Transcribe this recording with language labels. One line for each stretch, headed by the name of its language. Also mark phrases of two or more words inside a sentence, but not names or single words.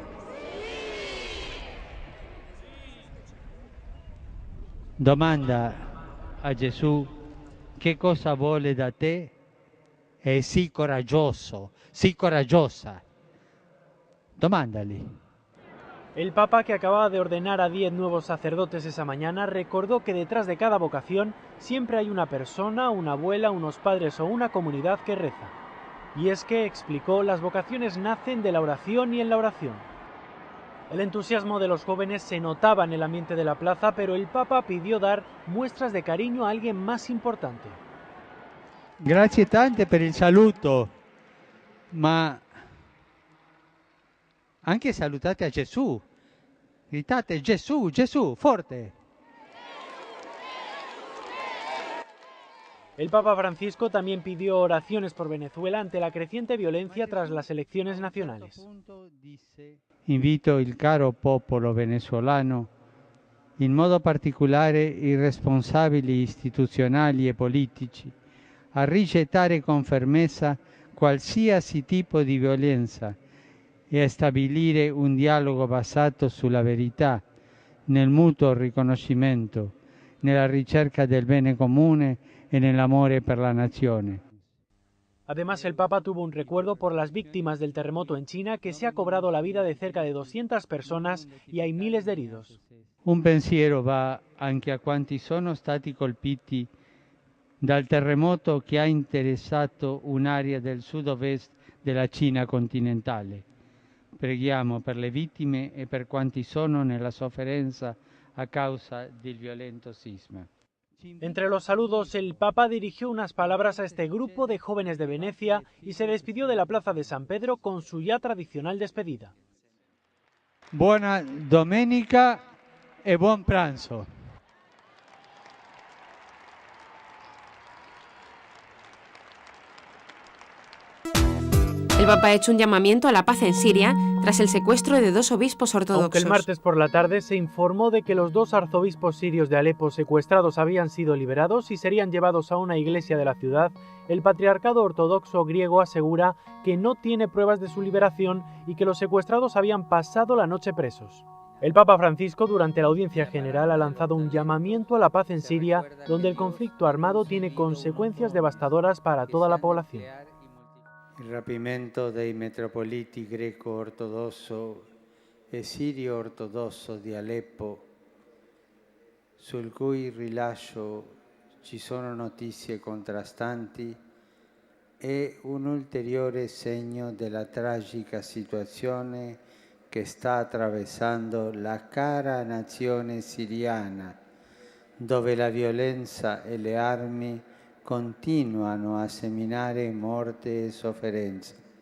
Italian: Domanda a Gesù che cosa vuole da te e sii coraggioso, sii coraggiosa. Domandali.
Spanish: El Papa, que acababa de ordenar a 10 nuevos sacerdotes esa mañana, recordó que detrás de cada vocación siempre hay una persona, una abuela, unos padres o una comunidad que reza. Y es que, explicó, las vocaciones nacen de la oración y en la oración. El entusiasmo de los jóvenes se notaba en el ambiente de la plaza, pero el Papa pidió dar muestras de cariño a alguien más importante.
Italian: Grazie tante per il saluto, ma Anche salutate a Gesù. Gritate Gesù, Gesù, forte.
Spanish: El Papa Francisco también pidió oraciones por Venezuela ante la creciente violencia tras las elecciones nacionales.
Italian: Invito il caro popolo venezuelano, in modo particolare i responsabili istituzionali e politici, a rigettare con fermezza qualsiasi tipo di violenza e a stabilire un dialogo basato sulla verità, nel mutuo riconoscimento, nella ricerca del bene comune
Spanish: y en el amor por la nación. Además, el Papa tuvo un recuerdo por las víctimas del terremoto en China, que se ha cobrado la vida de cerca de 200 personas y hay miles de heridos.
Italian: Un pensiero va anche a quanti sono stati colpiti dal terremoto che ha interessato un'area del sud-ovest della Cina continentale. Preghiamo per le vittime e per quanti sono nella sofferenza a causa del violento sisma.
Spanish: Entre los saludos, el Papa dirigió unas palabras a este grupo de jóvenes de Venecia y se despidió de la Plaza de San Pedro con su ya tradicional despedida.
Italian: Buona domenica e buon pranzo.
Spanish: El Papa ha hecho un llamamiento a la paz en Siria tras el secuestro de 2 obispos ortodoxos. Aunque el martes por la tarde se informó de que los 2 arzobispos sirios de Alepo secuestrados habían sido liberados y serían llevados a una iglesia de la ciudad, el Patriarcado Ortodoxo griego asegura que no tiene pruebas de su liberación y que los secuestrados habían pasado la noche presos. El Papa Francisco, durante la audiencia general, ha lanzado un llamamiento a la paz en Siria, donde el conflicto armado tiene consecuencias devastadoras para toda la población.
Italian: Il rapimento dei metropoliti greco-ortodosso e sirio-ortodosso di Aleppo, sul cui rilascio ci sono notizie contrastanti, è un ulteriore segno della tragica situazione che sta attraversando la cara nazione siriana, dove la violenza e le armi continuano a seminare morte e sofferenza.